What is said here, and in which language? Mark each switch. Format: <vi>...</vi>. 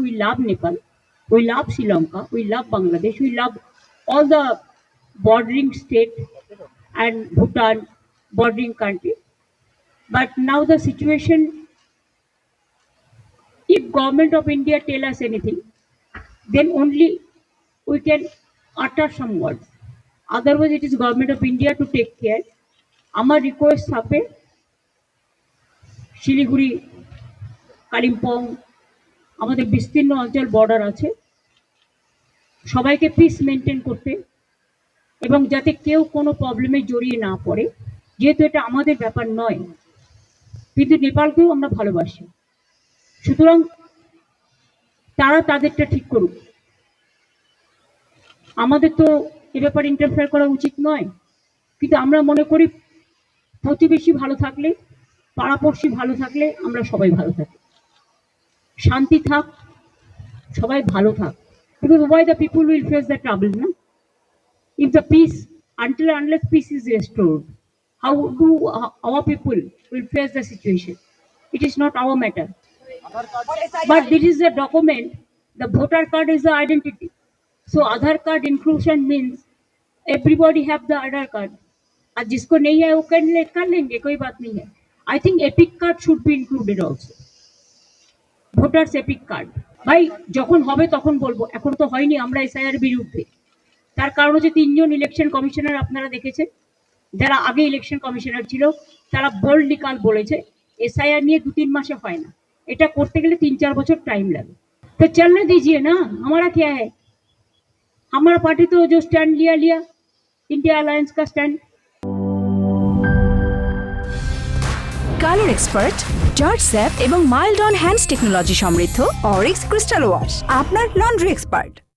<en>We love Nepal, we love Sri Lanka, we love Bangladesh, we love all the bordering state and Bhutan bordering country. But now the situation, if government of India tell us anything, then only we can utter some words. Otherwise, it is government of India to take care.</en> <bn>আমার request থাকবে শিলিগুড়ি, কালিম্পং, আমাদের বিস্তীর্ণ অঞ্চল border আছে, সবাইকে piece maintain করতে এবং যাতে কেউ কোনো প্রবলেমে জড়িয়ে না পড়ে, যেহেতু এটা আমাদের ব্যাপার নয়, কিন্তু নেপালকেও আমরা ভালোবাসি। সুতরাং তারা তাদেরটা ঠিক করুক, আমাদের তো এ ব্যাপারে ইন্টারফেয়ার করা উচিত নয়। কিন্তু আমরা মনে করি প্রতিবেশী ভালো থাকলে, পাড়াপড়শি ভালো থাকলে আমরা সবাই ভালো থাকি, শান্তি থাক, সবাই ভালো থাক।</bn> <en>Because why the people will face the trouble, no? If the peace, until unless peace is restored, how do our people will face the situation? It is not our matter. But this is a document. The voter card is the identity. So Aadhaar card inclusion means everybody have the Aadhaar card.</en> <hi>और जिसको नहीं है वो कर लेंगे, कोई बात नहीं है।</hi> <en>I think epic card should be included also. Voters epic card.</en> <bn>ভাই যখন হবে তখন বলবো, এখন তো হয়নি। আমরা এসআইআর বিরুদ্ধে, তার কারণ হচ্ছে 3 জন ইলেকশন কমিশনার আপনারা দেখেছেন, যারা আগে ইলেকশন কমিশনার ছিল, তারা বোল্ডলি কাল বলেছে এসআইআর নিয়ে 2-3 মাসে হয় না, এটা করতে গেলে 3-4 বছর টাইম লাগে।</bn> <hi>तो चलने दीजिए ना, हमारा क्या है, हमारा पार्टी तो जो स्टैंड लिया इंडिया अलायंस का stand.</hi> <bn>Colour expert, George sap এবং মাইল্ড অন হ্যান্ডস টেকনোলজি সমৃদ্ধ অরিক্স ক্রিস্টাল ওয়াশ আপনার লন্ড্রি এক্সপার্ট।</bn>